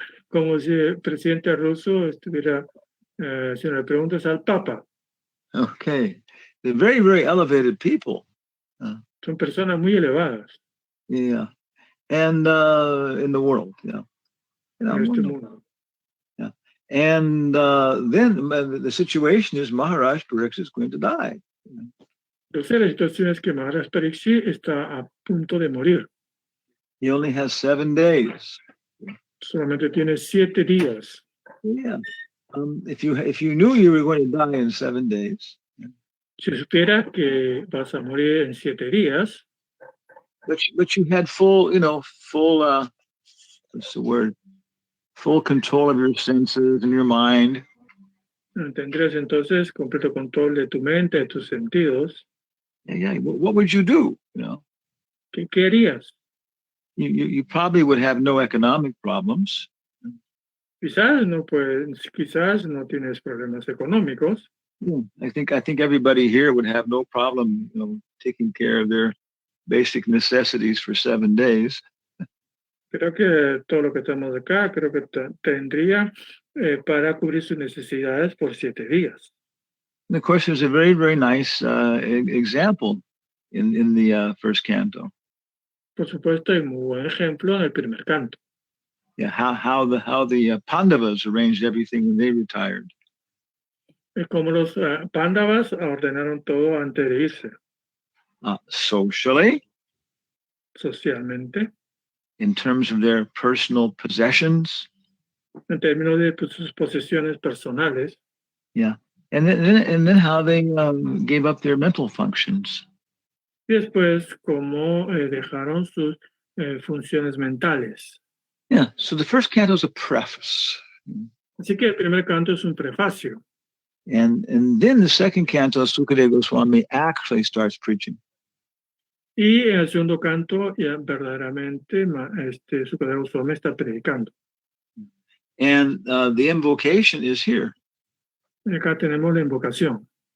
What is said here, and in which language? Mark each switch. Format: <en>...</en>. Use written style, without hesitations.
<es>Como si el presidente ruso estuviera haciendo preguntas al Papa.</es> <en>Okay. They're very, very elevated people.</en> <es>Son personas muy elevadas.</es> <en>Yeah. And in the world, yeah.</en> <es>En este mundo.</es> <en>Yeah. And then the situation is Maharaj Parikshit is going to die.</en> <es>Entonces la situación es que Maharaj Parikshit está a punto de morir.</es> <en>He only has 7 days.</en> <es>Solamente tiene 7 días.</es> <en>Yeah. If you knew you were going to die in 7 days.</en> <es>Si supieras que vas a morir en 7 días.</es> <en>But you had full, what's the word? full control of your senses and your mind.</en> <es>Tendrías entonces completo control de tu mente, de tus sentidos.</es> <en>Yeah. What would you do?</en> <es>¿Qué harías?</es> <en>You probably would have no economic problems.</en> <es>Quizás no tienes problemas económicos.</es> <en>Yeah, I think everybody here would have no problem, taking care of their basic necessities for 7 days.</en> <es>Creo que todo lo que estamos acá, creo que tendría para cubrir sus necesidades por 7 días.</es> <en>And of course, there's a very, very nice example in the first canto.</en> <es>Por supuesto, hay muy buen ejemplo en el primer canto.</es> <en>Yeah, how the Pandavas arranged everything when they retired.</en> <es>Como los Pándavas ordenaron todo antes de irse.</es> <en>Socially,</en> <es>Socialmente,</es> <en>in terms of their personal possessions.</en> <es>en términos de sus posesiones personales.</es> <en>Yeah, and then how they gave up their mental functions.</en> <es>Y después, cómo dejaron sus funciones mentales.</es> <en>Yeah, so the first canto is a preface.</en> <es>Así que el primer canto es un prefacio.</es> <en>And then the second canto, Sukadeva Goswami actually starts preaching.</en> <es>Y en el segundo canto, ya verdaderamente, Sukadeva Goswami está predicando.</es> <en>And the invocation is here.</en> <es>Y acá tenemos la invocación.</es>